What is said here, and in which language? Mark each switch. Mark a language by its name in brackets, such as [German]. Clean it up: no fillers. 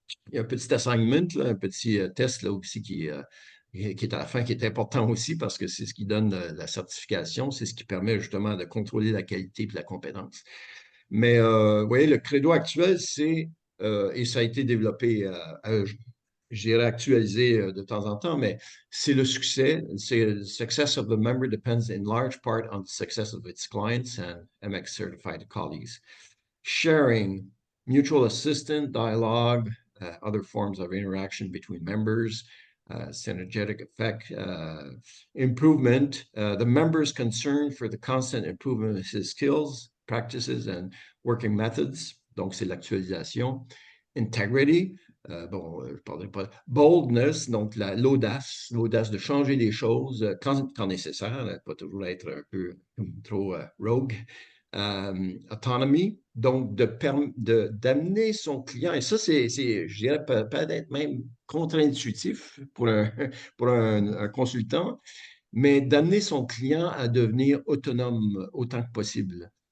[French] il y a un petit assignment, là, un petit test là aussi qui est à la fin, qui est important aussi parce que c'est ce qui donne la certification, c'est ce qui permet justement de contrôler la qualité et la compétence. Mais vous voyez, le credo actuel, et ça a été développé, je dirais actualisé de temps en temps, mais c'est le succès. C'est le [English] success of the member depends in large part on the success of its clients and MX certified colleagues. Sharing, mutual assistance, dialogue, other forms of interaction between members, synergetic effect, improvement, the member's concern for the constant improvement of his skills, practices, and working methods. [French] Donc, c'est l'actualisation. Integrity, bon, je ne parlerai pas. Boldness, donc l'audace de changer les choses quand nécessaire, pas toujours être un peu trop rogue. Autonomy, donc d'amener son client, et ça, je dirais, peut-être même contre-intuitif pour pour un consultant, mais d'amener son client à devenir autonome autant que possible.